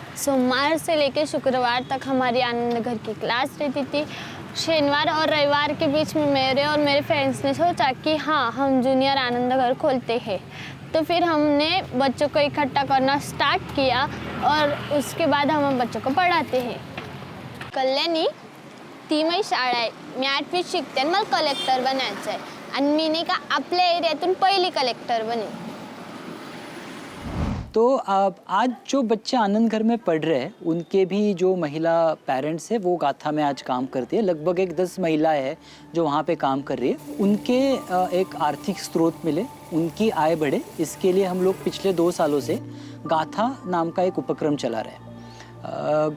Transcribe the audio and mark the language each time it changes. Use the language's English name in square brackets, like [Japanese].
[Hindi] सोमवार से लेकर शुक्रवार तक हमारी आनंद घर की क्लास रहती थी। शनिवार और रविवार के बीच में मेरे और मेरे फ्रेंड्स ने सोचा कि हाँ, हम जूनियर आनंद घर खोलते हैं। तो फिर हमने बच्चों को इकट्ठा करना स्टार्ट किया और उसके बाद हम बच्चों को पढ़ाते हैं। [Marathi] कल्याणी, ती माझी शाळा आहे, मी 8वीत शिकते आणि मला कलेक्टर बनायचं आहे आणि मी नाही का आपल्या एरियातून पहिली कलेक्टर बने। [Hindi] तो आज जो बच्चे आनंद घर में पढ़ रहे हैं उनके भी जो महिला पेरेंट्स हैं वो गाथा में आज काम करती है। लगभग एक 10 महिलाएं हैं जो वहाँ पे काम कर रही है। उनके एक आर्थिक स्रोत मिले, उनकी आय बढ़े, इसके लिए हम लोग पिछले 2 सालों से गाथा नाम का एक उपक्रम चला रहे हैं।